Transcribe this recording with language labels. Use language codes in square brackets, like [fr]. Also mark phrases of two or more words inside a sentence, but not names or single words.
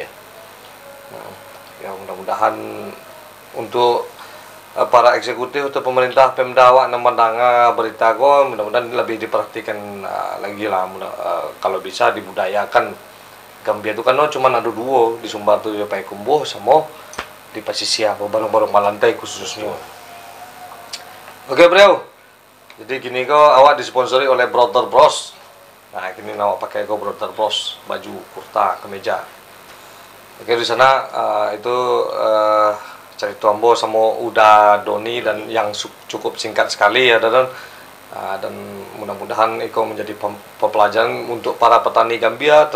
[id] Ya mudah-mudahan untuk para eksekutif atau pemerintah Pemda awak nemandanga berita ko, mudah-mudahan lebih diperhatikan lagi lah. Kalau bisa dibudayakan gambia itu, karena cuma ada dua di Sumbar tuh, ya Payakumbuh sama di pesisir barang-barang Malantai khususnya. Oke bro, jadi gini kok awak disponsori oleh Brother Bros. Nah gini awak pakai kok Brother Bros, baju kurta kemeja. Oke, di sana itu cerita Ambo sama Uda Doni dan yang cukup singkat sekali ya dan mudah-mudahan itu menjadi pembelajaran untuk para petani gambia.